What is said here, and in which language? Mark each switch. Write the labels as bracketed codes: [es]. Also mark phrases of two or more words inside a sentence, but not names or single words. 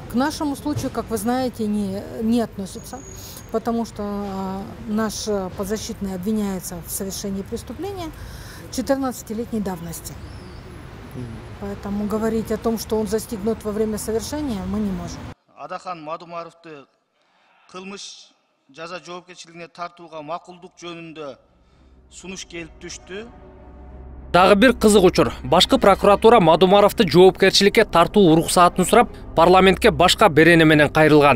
[ru] К нашему случаю, как вы знаете, не относится, потому что наш подзащитный обвиняется в совершении преступления 14-летней давности. Поэтому говорить о том, что он застигнут во время совершения, мы не можем. [ky] Адахан Мадумаровду кылмыш жаза жоопкерчилигине тартууга макулдук жөнүндө сунуш келип түштү. Дагы бир кызык учур. Башкы прокуратура Мадумаровду жоопкерчиликке тартуу уруксаатын сурап, парламентке башка берене менен кайрылган.